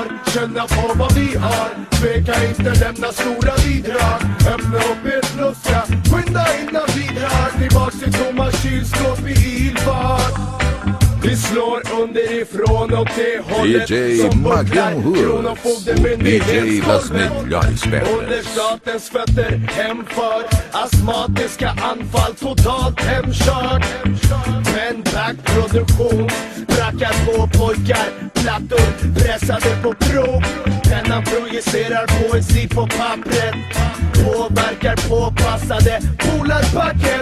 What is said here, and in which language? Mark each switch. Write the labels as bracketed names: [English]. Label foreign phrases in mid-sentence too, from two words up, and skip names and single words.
[Swedish] Känna på vad vi har? Tveka inte, lämna stora bidrag. Öppna upp er fluska, skynda innan vi drar tillbaks till tomma kylskåp i ilfart. Vi slår underifrån åt det hållet [Portuguese] DJ [Swedish] som [Portuguese] Magão Rules, DJ das melhores [Swedish] under [Portuguese] pedras. [Swedish] statens fötter hemför astmatiska anfall, totalt hemkört. Men backproduktion brackar på pojkar, plattor pressade på prov. Pennan projicerar poesi på pappret, påverkar påpassade polarpacket.